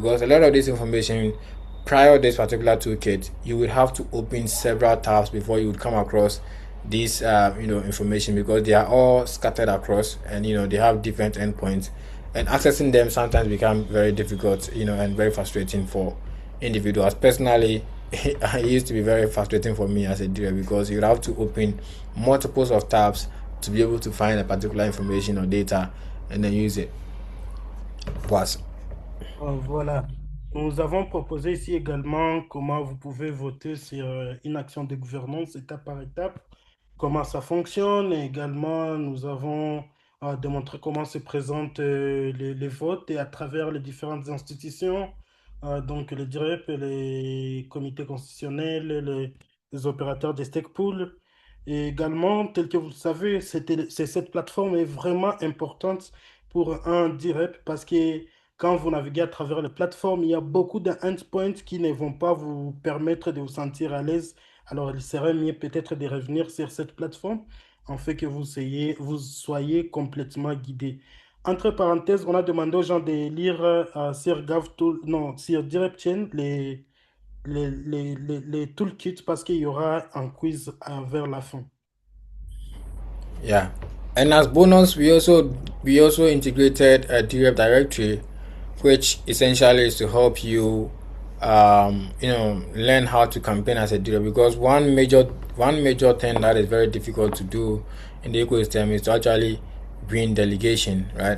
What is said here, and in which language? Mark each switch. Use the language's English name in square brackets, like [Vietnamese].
[English] Because a lot of this information, prior to this particular toolkit, you would have to open several tabs before you would come across this information, because they are all scattered across, and they have different endpoints, and accessing them sometimes become very difficult, and very frustrating for individuals. Personally, it used to be very frustrating for me as a DRep, because you have to open multiples of tabs to be able to find a particular information or data and then use it. [French] Voilà. Nous avons proposé ici également comment vous pouvez voter sur une action de gouvernance étape par étape, comment ça fonctionne. Et également, nous avons démontré comment se présentent les votes et à travers les différentes institutions, donc les DRep, les comités constitutionnels, les opérateurs des stake pools. Et également, tel que vous le savez, cette plateforme est vraiment importante pour un DRep parce que quand vous naviguez à travers les plateformes, il y a beaucoup d'endpoints qui ne vont pas vous permettre de vous sentir à l'aise. Alors, il serait mieux peut-être de revenir sur cette plateforme en fait que vous soyez complètement guidé. Entre parenthèses, on a demandé aux gens de lire sur DRepChain les toolkits parce qu'il y aura un quiz vers la fin. [English] Yeah, and as bonus, we also integrated a DRep directory, which essentially is to help you, learn how to campaign as a DRep. Because one major thing that is very difficult to do in the ecosystem is to actually win delegation, right?